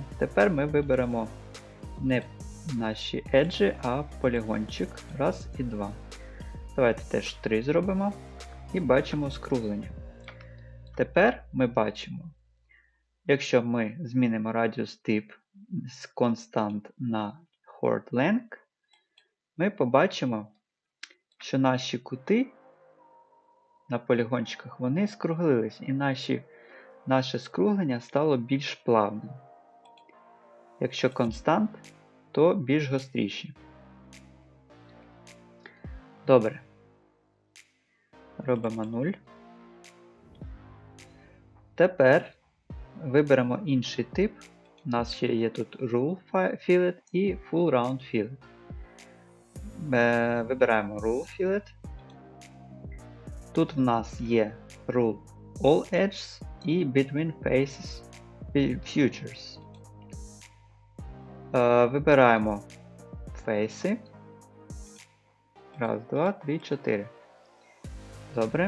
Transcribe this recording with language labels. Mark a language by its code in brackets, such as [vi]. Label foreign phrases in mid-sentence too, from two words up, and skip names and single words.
[uk] Тепер ми виберемо не наші еджі, а полігончик. Раз і 2. Давайте теж 3 зробимо. І бачимо скруглення. Тепер ми бачимо, якщо ми змінимо радіус тип з constant на [en] chord length, [uk] ми побачимо, що наші кути на полігончиках, вони скруглились, і наше скруглення стало більш плавним. Якщо constant, то більш гостріші. Добре. Робимо 0. Тепер виберемо інший тип. У нас ще є тут [en] Rule Fillet [uk] і [en] Full Round Fillet. [uk] Вибираємо [en] Rule Fillet. [uk] Тут в нас є [en] Rule All Edges [uk] і [en] Between Faces Futures. [uk] Вибираємо Faces. Раз, два, три, 4. Добре.